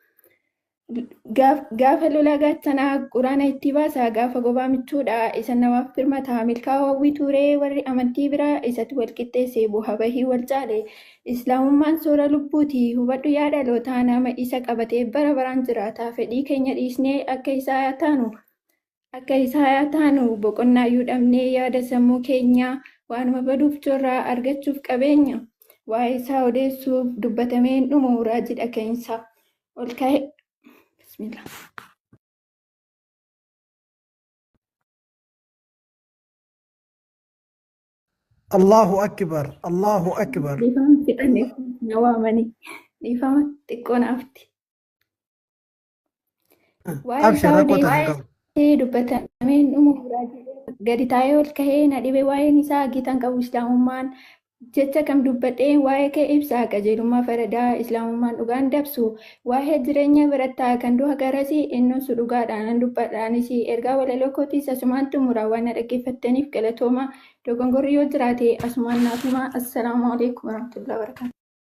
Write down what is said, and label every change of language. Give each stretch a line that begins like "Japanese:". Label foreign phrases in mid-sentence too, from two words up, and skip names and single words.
Oromo: Gaafa lola gaachanaa quraana itti baasa gaafa gobaa michuudha isa namaaf firmata milkaa'oo hawwii tuuree warri amantii biraa isatti wal qixxeesse bu'aa bahii wal caale islaamummaan soora lubbuuti hubadhu yaa dhalootaa nama isa qabatee bara baraan jiraata fedhii keenya dhiisnee akka isaa yaa taanu boqonnaayyuu dhabnee yaada sammuu keenyaa waanuma baduuf jorraa argachuuf qabeenya waa'ee isaa odeessuuf dubbatameen dhumu raajidha keessa ol ka'e. Bismillah.
Arabic: الله أكبر، الله أكبر.
Oromo: Dhiifama fixannee na waamanii dhiifama xiqqoo naafti. Waa'ee isaa odeessee dubbatameen dhumu gadi taa'ee ol kahee na dhibe waa'een isaa gitan qabu islaamummaan jecha kam dubbadhee waa'ee kee ibsaa qajeelummaa faradaa islaamummaan dhugaan dabsu waa'ee jireenya barattaa kan du'a garasii innusu dhugaadhaan dubbadhaanis ergaa walaloo kootiis asumaan xumuraa waan na dhaggeeffattaniif galatooma dogongorri yoo jiraate asumaan naafuma
Arabic: السلام عليكم ورحمة الله وبركاته.